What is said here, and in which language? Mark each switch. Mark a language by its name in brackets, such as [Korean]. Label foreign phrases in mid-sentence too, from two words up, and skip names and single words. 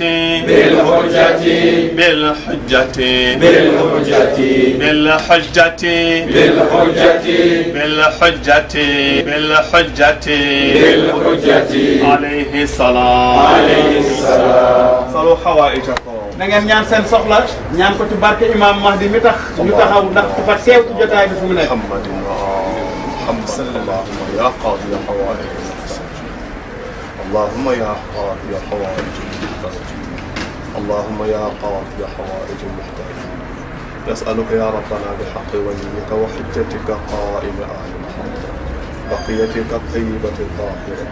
[Arabic] بالحجة بالحجة بالحجة بالحجة بالحجة بالحجة بالحجة بالحجة عليه السلام عليه السلام صلوا حوائجكم [Wolof] na ngeen ñaan seen soxla ñaan ko ci barke imam Mahdi mi tax ñu taxaw ndax dafa seew ci jotaay bi fu mu nekk. [Arabic] محمد محمد اللهم يا قاضي حوائج اللهم يا قاضي حوائج المحتاجين اللهم يا قاضي حوائج المحتاجين نسألك يا ربنا بحق وليك وحجتك قائم آل محمد بقيتك الطيبة الطاهرة